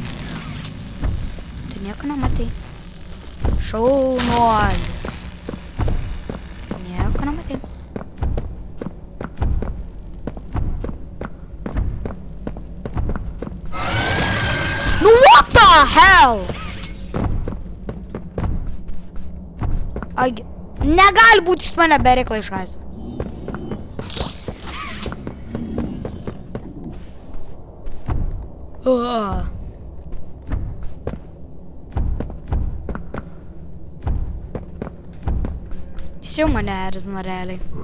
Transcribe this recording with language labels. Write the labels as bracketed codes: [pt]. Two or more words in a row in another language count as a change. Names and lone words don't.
[lt] Tu nieko nematai. Šaunuolis. Nieko nematai. Nu, [en] what the hell? [lt] Agi, negali būti iš mane bereiklą išgąsdinti. Jis jau mane erzina realiai.